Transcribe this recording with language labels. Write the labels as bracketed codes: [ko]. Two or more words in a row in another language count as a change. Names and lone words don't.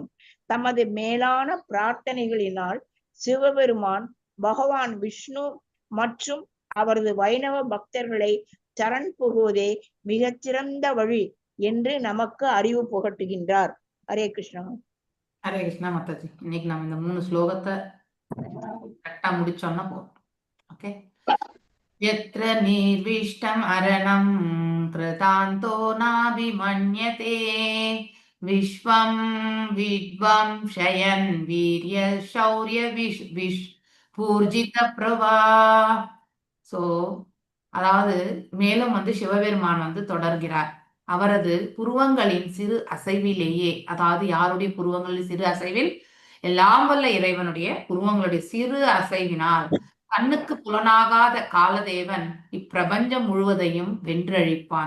[ta] தமது மேலான பிரார்த்தனைகளினால் சிவபெருமான் பகவான் விஷ்ணு மற்றும் அவரது வைணவ பக்தர்களை சரண் புகுவதே மிகச்சிறந்த வழி என்று நமக்கு அறிவு புகட்டுகின்றார். ஹரே கிருஷ்ணா. ஹரே கிருஷ்ணா மாதாஜி. இன்னைக்கு நம்ம இந்த 3 ஸ்லோகத்தை கரெக்டா முடிச்சோம்னா போதும். ஓகே. [sa] यत्र निर्विष्टम् अरणं कृतान्तो नाभिमन्यते विश्वं विद्वंसयन् वीर्य शौर्य पूर्जित प्रभा. [ta] ஸோ அதாவது மேலும் சிவபெருமான் தொடர்கிறார். அவரது புருவங்களின் சிறு அசைவிலேயே, அதாவது யாருடைய புருவங்களின் சிறு அசைவில், எல்லாம் வல்ல இறைவனுடைய புருவங்களுடைய சிறு அசைவினால் கண்ணுக்கு புலனாகாத காலதேவன் இப்பிரபஞ்சம் முழுவதையும் வென்றழிப்பான்.